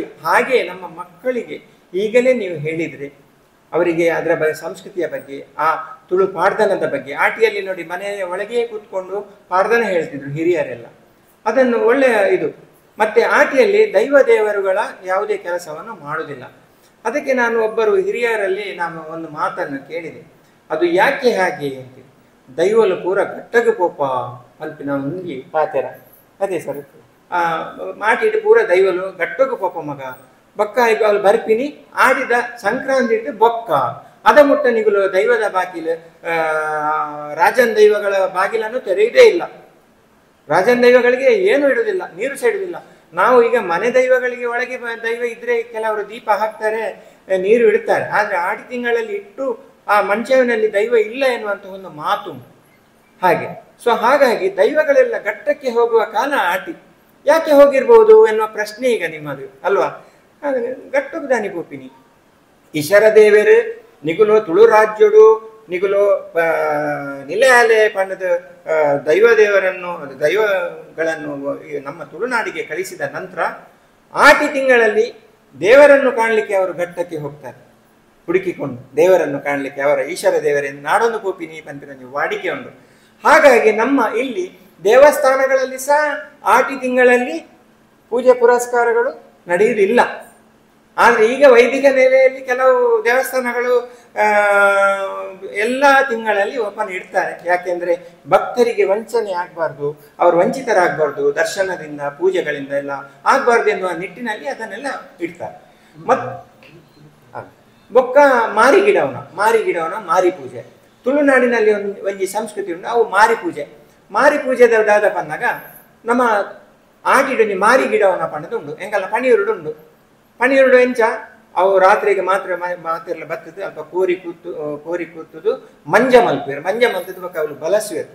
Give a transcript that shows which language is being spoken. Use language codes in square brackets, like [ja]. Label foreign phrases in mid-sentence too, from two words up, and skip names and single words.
[kn] ಹಾಗೆ ನಮ್ಮ ಮಕ್ಕಳಿಗೆ ಈಗಲೇ ನೀವು ಹೇಳಿದ್ರೆ ಅವರಿಗೆ ಅದರ ಸಂಸ್ಕೃತಿಯ ಬಗ್ಗೆ, ಆ ತುಳು ಪಾಡ್ದನದ ಬಗ್ಗೆ, ಆಟಿಯಲ್ಲಿ ನೋಡಿ ಮನೆಯ ಒಳಗೆ ಕೂತ್ಕೊಂಡು ಪಾಡ್ದನ ಹೇಳ್ತಿದ್ರು ಹಿರಿಯರೆಲ್ಲ. ಅದನ್ನು ಒಳ್ಳೆಯ ಇದು. ಮತ್ತೆ ಆಟಿಯಲ್ಲಿ ದೈವ ದೇವರುಗಳ ಯಾವುದೇ ಕೆಲಸವನ್ನು ಮಾಡುವುದಿಲ್ಲ. ಅದಕ್ಕೆ ನಾನು ಒಬ್ಬರು ಹಿರಿಯರಲ್ಲಿ ನಾನು ಒಂದು ಮಾತನ್ನು ಕೇಳಿದೆ, ಅದು ಯಾಕೆ ಹಾಗೆ ಅಂತ. [tcy] ದೈವಲು ಪೂರ ಗಟ್ಟಗು ಪೋಪ ಅಲ್ಪಿನ ಮುಂಗಿ ಪಾತೆರ, ಅದೇ ಸರ್, ಮಾಟಿಟ್ಟು ಪೂರ ದೈವಲು ಗಟ್ಟಗು ಪೋಪ ಮಗ ಬೊಕ್ಕ ಈಗ ಅವಳು ಬರ್ಪಿನಿ ಆಡಿದ ಸಂಕ್ರಾಂತಿ ಇಟ್ಟು ಬೊಕ್ಕ ಅದ ಮುಟ್ಟ ನಿಗುಲು ದೈವದ ಬಾಗಿಲು, [kn] ರಾಜನ್ ದೈವಗಳ ಬಾಗಿಲನ್ನು ತೆರೆಯುವುದೇ ಇಲ್ಲ. ರಾಜನ್ ದೈವಗಳಿಗೆ ಏನು ಇಡುವುದಿಲ್ಲ, ನೀರು ಸಹ ಇಡುವುದಿಲ್ಲ. ನಾವು ಈಗ ಮನೆ ದೈವಗಳಿಗೆ ಒಳಗೆ ದೈವ ಇದ್ರೆ ಕೆಲವರು ದೀಪ ಹಾಕ್ತಾರೆ, ನೀರು ಇಡ್ತಾರೆ. ಆದ್ರೆ ಆಡಿ ತಿಂಗಳಲ್ಲಿ ಇಟ್ಟು ಆ ಮಂಚವಿನಲ್ಲಿ ದೈವ ಇಲ್ಲ ಎನ್ನುವಂತ ಒಂದು ಮಾತು ಹಾಗೆ. ಸೊ ಹಾಗಾಗಿ ದೈವಗಳೆಲ್ಲ ಘಟ್ಟಕ್ಕೆ ಹೋಗುವ ಕಾಲ ಆಟಿ. ಯಾಕೆ ಹೋಗಿರ್ಬೋದು ಎನ್ನುವ ಪ್ರಶ್ನೆ ಈಗ ನಿಮ್ಮದು ಅಲ್ವಾ. [tcy] ಗಟ್ಟುಕು ದಾನಿ ಪೋಪಿನಿ ಈಶ್ವರ ದೇವರು ನಿಗುಲು ತುಳು ರಾಜ್ಯಡು ನಿಗುಲು ನಿಲೆಯಾಲೆ ಪಂಡದ [kn] ದೈವಗಳನ್ನು ನಮ್ಮ ತುಳುನಾಡಿಗೆ ಕಳಿಸಿದ ನಂತರ ಆಟಿ ತಿಂಗಳಲ್ಲಿ ದೇವರನ್ನು ಕಾಣಲಿಕ್ಕೆ ಅವರು ಘಟ್ಟಕ್ಕೆ ಹೋಗ್ತಾರೆ. ಹುಡುಕಿಕೊಂಡು ದೇವರನ್ನು ಕಾಣಲಿಕ್ಕೆ ಅವರ ಈಶ್ವರ ದೇವರೆಂದು [tcy] ನಾಡೊಂದು ಪೋಪಿನಿ ಪಂಪಿನ [kn] ವಾಡಿಕೆ ಉಂಟು. ಹಾಗಾಗಿ ನಮ್ಮ ಇಲ್ಲಿ ದೇವಸ್ಥಾನಗಳಲ್ಲಿ ಸಹ ಆಟಿ ತಿಂಗಳಲ್ಲಿ ಪೂಜೆ ಪುರಸ್ಕಾರಗಳು ನಡೆಯುವುದಿಲ್ಲ. ಆದರೆ ಈಗ ವೈದಿಕ ನೆಲೆಯಲ್ಲಿ ಕೆಲವು ದೇವಸ್ಥಾನಗಳು ಎಲ್ಲ ತಿಂಗಳಲ್ಲಿ ಓಪನ್ ಇಡ್ತಾರೆ. ಯಾಕೆಂದರೆ ಭಕ್ತರಿಗೆ ವಂಚನೆ ಆಗಬಾರ್ದು, ಅವರು ವಂಚಿತರಾಗಬಾರ್ದು, ದರ್ಶನದಿಂದ ಪೂಜೆಗಳಿಂದ ಎಲ್ಲ ಆಗಬಾರ್ದು ಎನ್ನುವ ನಿಟ್ಟಿನಲ್ಲಿ ಅದನ್ನೆಲ್ಲ ಇಡ್ತಾರೆ. [tcy] ಮತ್ತು ಬೊಕ್ಕ ಮಾರಿ ಗಿಡವನ ಮಾರಿ ಪೂಜೆ ತುಳುನಾಡಿನಲ್ಲಿ ಒಂಜಿ ಸಂಸ್ಕೃತಿ ಉಂಟು. ಅವು ಮಾರಿ ಪೂಜೆದಾದ ಪನ್ನಾಗ ನಮ್ಮ ಆಟಿಡೊಂಜಿ ಮಾರಿ ಗಿಡವನ ಪಂಡದು ಉಂಡು. ಎಂಕಲ್ಲ ಪಣಿಯುರುಡು ಎಂಚ ಅವು ರಾತ್ರಿಗೆ ಮಾತ್ರ ಬತ್ತದು ಅಲ್ಪ ಕೋರಿ ಕೂತುದು ಮಂಜ ಮಲ್ಪದು ಬೊಕ್ಕ ಅವಳು ಬಲಸುವೆರು.